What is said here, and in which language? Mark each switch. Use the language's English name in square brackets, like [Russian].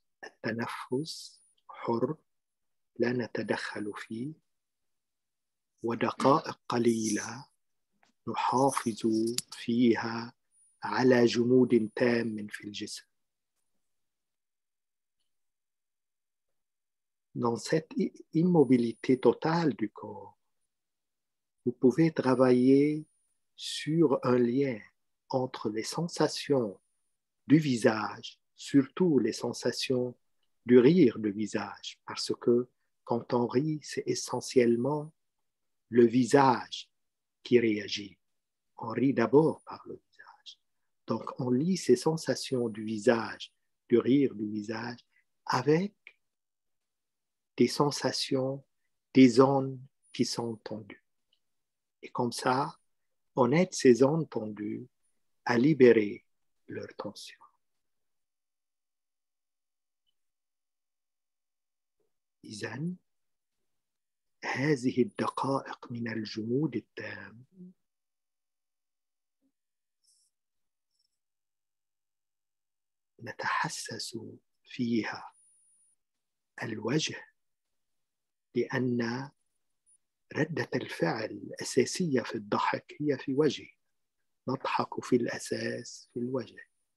[Arabic] التنفس حر لا نتدخل فيه، ودقائق قليلة نحافظ فيها على جمود تام في الجسم. [French] Dans cette immobilité totale du corps, vous pouvez travailler sur un lien entre les sensations du visage, surtout les sensations du rire du visage, parce que quand on rit, c'est essentiellement le visage qui réagit. On rit d'abord par le visage. Donc, on lie ces sensations du visage, du rire du visage, avec des sensations, des zones qui sont tendues. Et comme ça, on aide ces zones tendues à libérer leur tension. [Arabic] إذن هذه الدقائق من الجمود التام نتحسس فيها الوجه، لأن ردة الفعل الأساسية في الضحك هي في وجه، نضحك في الأساس في الوجه.